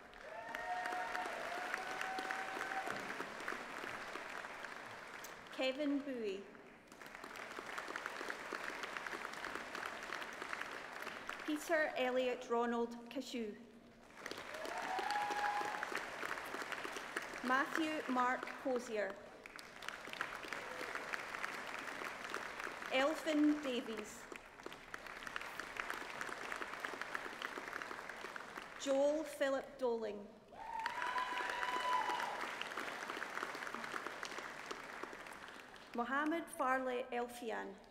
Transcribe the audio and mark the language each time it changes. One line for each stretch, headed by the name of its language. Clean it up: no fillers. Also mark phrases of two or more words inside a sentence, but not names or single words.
English: Kevin Bowie. Peter Elliott Ronald Cashew. Matthew Mark Hosier. Elfin Davies. Joel Philip Doling. Mohammed Farley Elfian.